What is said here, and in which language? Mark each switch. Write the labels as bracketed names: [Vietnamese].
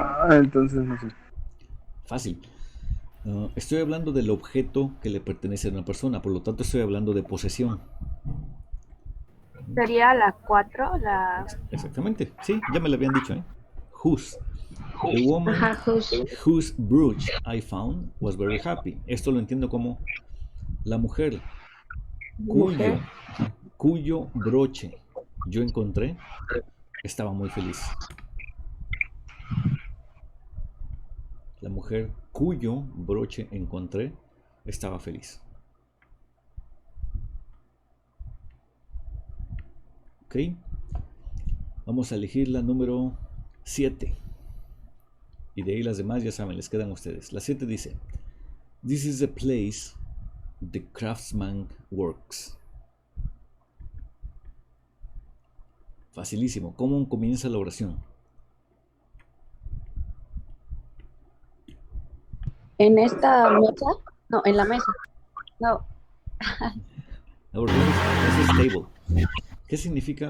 [Spanish] Entonces no sé. Fácil. Estoy hablando del objeto que le pertenece a una persona, por lo tanto estoy hablando de posesión. Sería la 4, la... Exactamente, sí, ya me lo habían dicho, ¿eh? [English] Whose. The woman [Spanish] Ajá, [English] whose brooch I found was very happy. [Spanish] Esto lo entiendo como la mujer mujer. cuyo broche yo encontré estaba muy feliz. La mujer cuyo broche encontré estaba feliz. Ok. Vamos a elegir la número 7. Y de ahí las demás ya saben, les quedan a ustedes. La 7 dice: [English] This is the place the craftsman works. [Spanish] Facilísimo. ¿Cómo comienza la oración? En esta mesa, no, en la mesa, no, La oración es stable. ¿Qué significa